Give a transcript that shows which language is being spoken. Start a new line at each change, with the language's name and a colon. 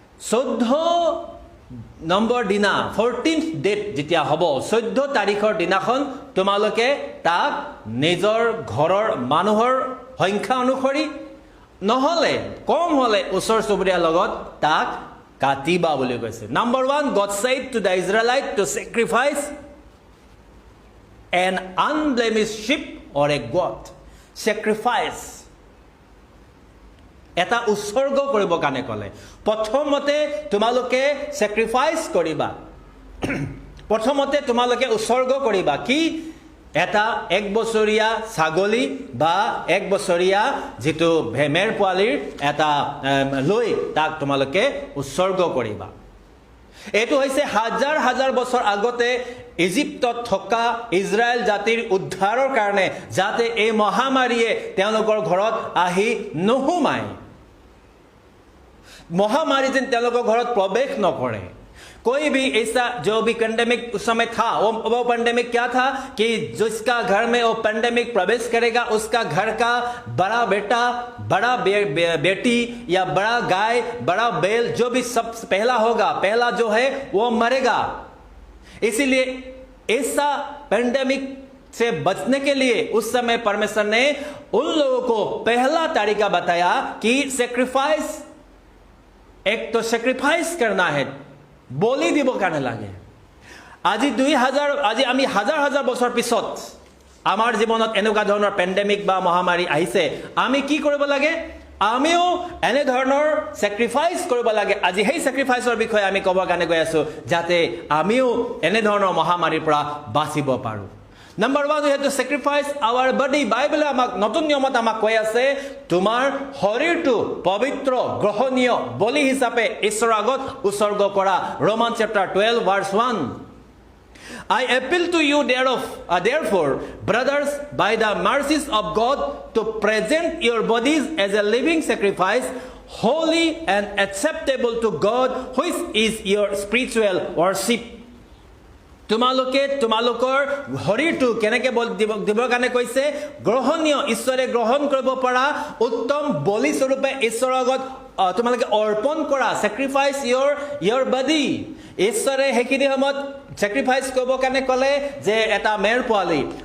Assamese: 14 number দিনা 14th date যেতিয়া হ'ব, 14 তাৰিখৰ দিনাখন তোমালোকে তাক নিজৰ ঘৰৰ মানুহৰ সংখ্যা অনুসৰি নহ'লে কম হ'লে ওচৰ চুবুৰীয়াৰ লগত তাক কাটিবা বুলি কৈছে।
English: Number 1, God said to the Israelites to sacrifice an unblemished sheep or a goat. Sacrifice.
Assamese: এটা উৎসৰ্গ কৰিবৰ কাৰণে ক'লে। প্ৰথমতে তোমালোকে sacrifice কৰিবা। প্ৰথমতে তোমালোকে উৎসৰ্গ কৰিবা কি? এটা 1 বছৰীয়া ছাগলী বা 1 বছৰীয়া যিটো ভেমেৰ পোৱালিৰ এটা লৈ তাক তোমালোকে উৎসৰ্গ কৰিবা। এইটো হৈছে হাজাৰ হাজাৰ বছৰ আগতে ইজিপ্তত থকা ইজৰাইল জাতিৰ উদ্ধাৰৰ কাৰণে, যাতে এই মহামাৰীয়ে তেওঁলোকৰ ঘৰত আহি নোসোমায়, মহামাৰী যেন তেওঁলোকৰ ঘৰত প্ৰৱেশ নকৰে।
Hindi: कोई भी ऐसा जो भी पेंडेमिक उस समय था, वो पेंडेमिक क्या था कि जिसका घर में वो पेंडेमिक प्रवेश करेगा उसका घर का बड़ा बेटा, बड़ा बेटी या बड़ा गाय, बड़ा बैल, जो भी सब पहला होगा, पहला जो है वो मरेगा। इसीलिए ऐसा पेंडेमिक से बचने के लिए उस समय परमेश्वर ने उन लोगों को पहला तरीका बताया कि सेक्रीफाइस, एक तो सेक्रीफाइस करना है,
Assamese: বলি দিব কাৰণে লাগে। আজি 2000 আজি আমি হাজাৰ হাজাৰ বছৰ পিছত আমাৰ জীৱনত এনেকুৱা ধৰণৰ পেণ্ডেমিক বা মহামাৰী আহিছে, আমি কি কৰিব লাগে? আমিও এনে ধৰণৰ সেক্ৰিফাইস কৰিব লাগে। আজি সেই সেক্ৰিফাইসৰ বিষয়ে আমি ক'বৰ কাৰণে গৈ আছো, যাতে আমিও এনে ধৰণৰ মহামাৰীৰ পৰা বাচিব পাৰো।
English: Number 1, we have to sacrifice our body.
Assamese: Bible আমাক নতুন নিয়মত আমাক কৈ আছে তোমাৰ শৰীৰটো পবিত্ৰ গ্ৰহণীয় বলি হিচাপে ঈশ্বৰৰ আগত উৎসৰ্গ কৰা।
English: Romans chapter 12 verse 1. I appeal to you therefore, brothers, by the mercies of God, to present your bodies as a living sacrifice, holy and acceptable to God, which is your spiritual worship.
Assamese: তোমালোকে তোমালোকৰ শৰীৰটো কেনেকৈ দিবৰ কাৰণে কৈছে? গ্ৰহণীয়, ঈশ্বৰে গ্ৰহণ কৰিব পৰা উত্তম বলি স্বৰূপে ঈশ্বৰৰ আগত তোমালোকে অৰ্পণ কৰা।
English: sacrifice your body.
Assamese: ঈশ্বৰে সেইখিনি সময়ত sacrifice কৰিবৰ কাৰণে ক'লে যে এটা মেৰ পোৱালি।